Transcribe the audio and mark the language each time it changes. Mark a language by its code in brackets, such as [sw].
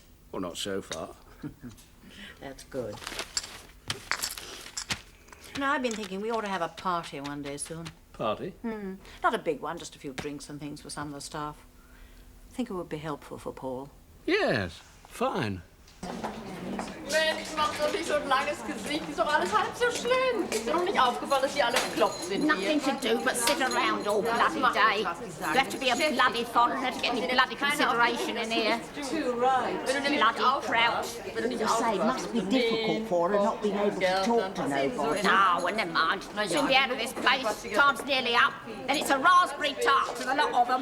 [en] Well, not so far. That's good. No, I've been thinking we ought to have a party one day soon. Party? Not a big one, just a few drinks and things for some of the staff. I think it would be helpful for Paul. Yes, fine. [de] Mensch, mach doch nicht so ein langes Gesicht. Ist doch alles halb so schlimm. Ist dir noch nicht aufgefallen, dass die alle bekloppt sind? [en] Nothing to do but sit around all bloody day. You have to be a bloody foreigner to get any bloody consideration in here. Too right. Bloody kraut. You say it must be difficult for her not being able to talk to nobody. No, well, never mind. Soon be out of this place. Time's nearly up. Then it's a raspberry tart to the lot of them.